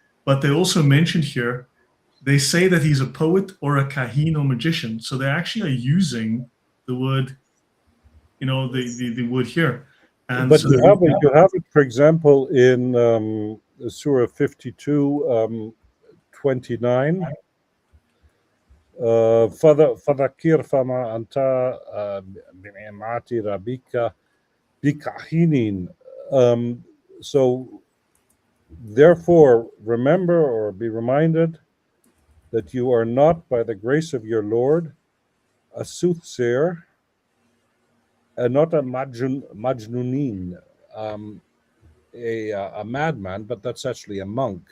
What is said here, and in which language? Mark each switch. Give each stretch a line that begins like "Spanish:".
English: But they also mentioned here, they say that he's a poet or a kahin or magician. So they actually are using the word, the word here. And but so you have it, for example, in Surah 52, 29.
Arabic: فذكر فما أنت بنعمة ربك بكاهن.
English: So therefore remember or be reminded that you are not, by the grace of your Lord, a soothsayer and not a majnunin, a madman, but that's actually a monk.